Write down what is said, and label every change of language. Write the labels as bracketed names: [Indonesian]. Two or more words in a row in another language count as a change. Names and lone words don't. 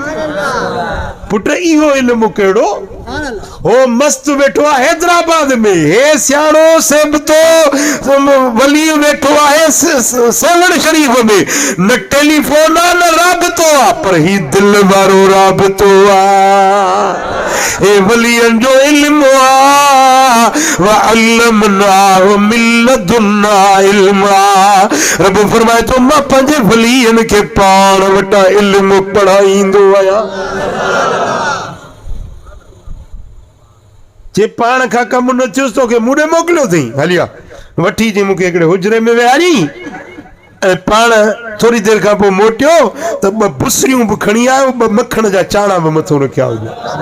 [Sindhi] पुट इहो इल्मु कहिड़ो हो, मस्त वेठो आहे हैदराबाद में, हे सियाणो सेब तो वली वेठो आहे सेवण शरीफ़ में, न टेलीफोन आहे न राबितो आहे, पर ही दिल वारो राबितो आहे। हे वलियन जो इल्मु आहे, [Arabic] وعلمناه من لدنا علما. [Sindhi] रब फरमाए तो मां पंहिंजे वलियन खे पाण वटां इल्मु पढ़ाईंदो आहियां। जे पाण खां कमु न थियुसि तोखे मूं ॾे मोकिलियो अथई, हलिया वठी जी मूंखे हिकिड़े हुजरे में विहारी, ऐं पाण थोरी देरि खां पोइ मोटियो त 2 बुसरियूं बि खणी आयो, 2 मखण जा चाणा बि मथो रखिया हुआ।